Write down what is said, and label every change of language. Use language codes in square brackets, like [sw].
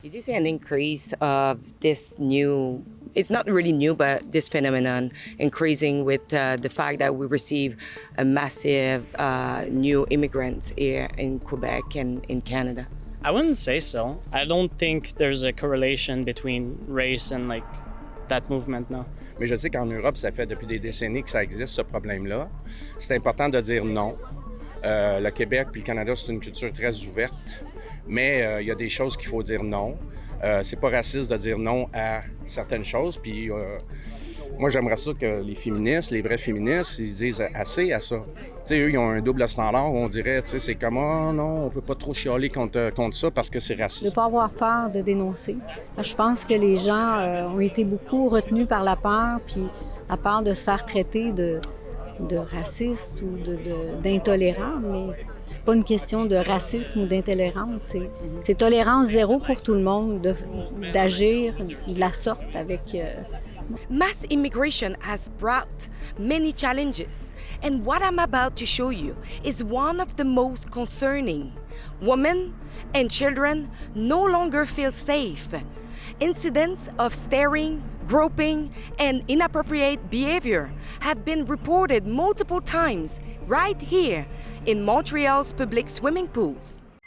[en] Did you see an increase of this new, it's not really new, but this phenomenon increasing with the fact that we receive a massive new immigrants here in Quebec and in Canada? I wouldn't say so. I don't think there's a correlation between race and that movement, no. [fr] Mais je sais qu'en Europe, ça fait depuis des décennies que ça existe, ce problème-là. C'est important de dire non. Le Québec puis le Canada, c'est une culture très ouverte, mais il y a des choses qu'il faut dire non. C'est pas raciste de dire non à certaines choses, puis moi, j'aimerais ça que les féministes, les vrais féministes, ils disent assez à ça. Tu sais, eux, ils ont un double standard où on dirait, tu sais, c'est comme, oh non, on peut pas trop chialer contre ça parce que c'est De raciste. ne pas avoir peur de dénoncer. Je pense que les gens ont été beaucoup retenus par la peur, puis à peur de se faire traiter de raciste ou d'intolérant, mais c'est pas une question de racisme ou d'intolérance, c'est tolérance zéro pour tout le monde d'agir de la sorte avec... [en] Mass immigration has brought many challenges, and what I'm about to show you is one of the most concerning. Women and children no longer feel safe. Incidents of staring, groping, and inappropriate behavior have been reported multiple times right here in Montreal's public swimming pools.